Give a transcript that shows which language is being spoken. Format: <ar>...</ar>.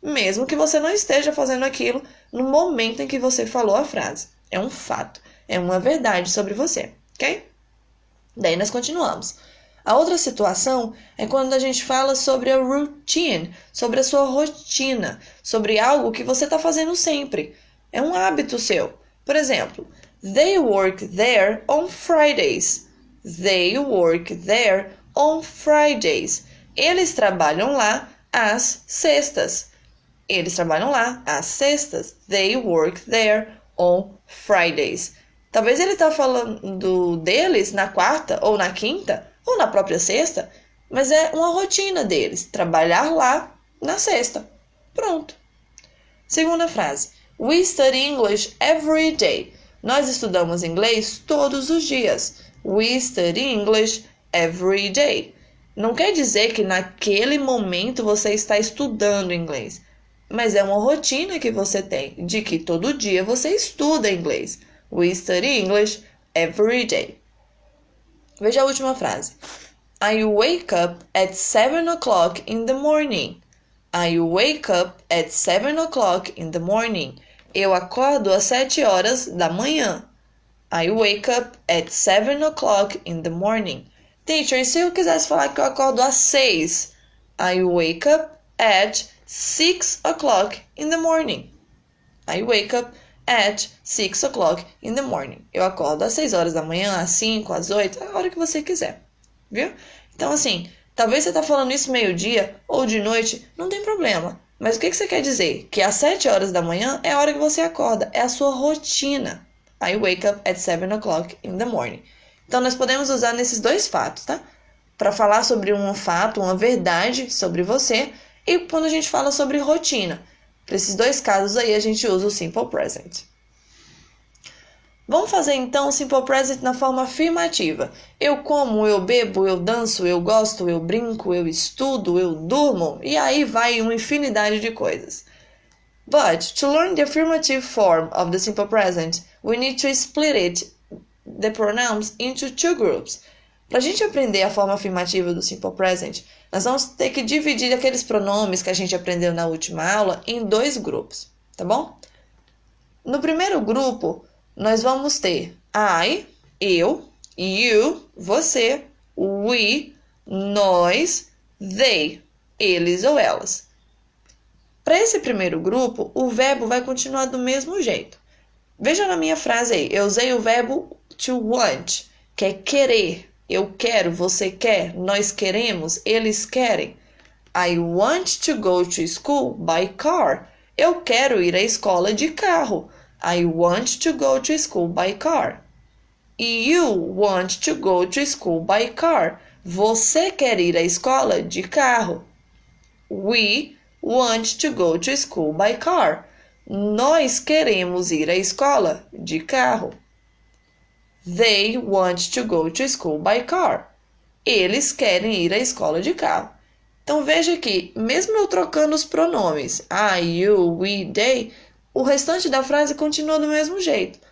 <pt>Mesmo que você não esteja fazendo aquilo no momento em que você falou a frase. É um fato, é uma verdade sobre você, ok? Daí nós continuamos. A outra situação é quando a gente fala sobre a routine, sobre a sua rotina, sobre algo que você está fazendo sempre. É um hábito seu. Por exemplo,</pt> <en>they work there on Fridays. They work there on Fridays.</en> <pt>Eles trabalham lá às sextas. Eles trabalham lá às sextas.</pt> <en>They work there on Fridays.</en> <pt>Talvez ele está falando deles na quarta ou na quinta ou na própria sexta, mas é uma rotina deles, trabalhar lá na sexta. Pronto. Segunda frase.</pt> <en>We study English every day.</en> <pt>Nós estudamos inglês todos os dias.</pt> <en>We study English every day.</en> <pt>Não quer dizer que naquele momento você está estudando inglês, mas é uma rotina que você tem, de que todo dia você estuda inglês.</pt> <en>We study English every day.</en> <pt>Veja a última frase.</pt> <en>I wake up at 7 o'clock in the morning. I wake up at 7 o'clock in the morning.</en> <pt>Eu acordo às 7 horas da manhã.</pt> <en>I wake up at 7 o'clock in the morning.</en> <pt>Teacher, e se eu quisesse falar que eu acordo às 6?</pt> <en>I wake up at 6 o'clock in the morning. I wake up at 6 o'clock in the morning.</en> <pt>Eu acordo às 6 horas da manhã, às 5, às 8, a hora que você quiser. Viu? Então, assim, talvez você tá falando isso meio-dia ou de noite, não tem problema. Mas o que você quer dizer? Que às 7 horas da manhã é a hora que você acorda. É a sua rotina. I wake up at 7 o'clock in the morning. Então, nós podemos usar nesses dois fatos, tá? Para falar sobre um fato, uma verdade sobre você. E quando a gente fala sobre rotina. Para esses dois casos aí, a gente usa o simple present. Vamos fazer então o simple present na forma afirmativa. Eu como, eu bebo, eu danço, eu gosto, eu brinco, eu estudo, eu durmo. E aí vai uma infinidade de coisas.</pt> <en>But, to learn the affirmative form of the simple present, we need to split the pronouns into two groups.</en> <pt>Para a gente aprender a forma afirmativa do simple present, nós vamos ter que dividir aqueles pronomes que a gente aprendeu na última aula em dois grupos, tá bom? No primeiro grupo, nós vamos ter I, eu, you, você, we, nós, they, eles ou elas. Para esse primeiro grupo, o verbo vai continuar do mesmo jeito. Veja na minha frase aí, eu usei o verbo to want. que é querer. Eu quero, você quer, nós queremos, eles querem.</pt> <en>I want to go to school by car.</en> <pt>Eu quero ir à escola de carro.</pt> <en>I want to go to school by car. You want to go to school by car.</en> <pt>Você quer ir à escola de carro.</pt> <en>We want to go to school by car.</en> <pt>Nós queremos ir à escola de carro.</pt> <en>They want to go to school by car.</en> <pt>Eles querem ir à escola de carro. Então veja que, mesmo eu trocando os pronomes I, you, we, they, o restante da frase continua do mesmo jeito.</pt>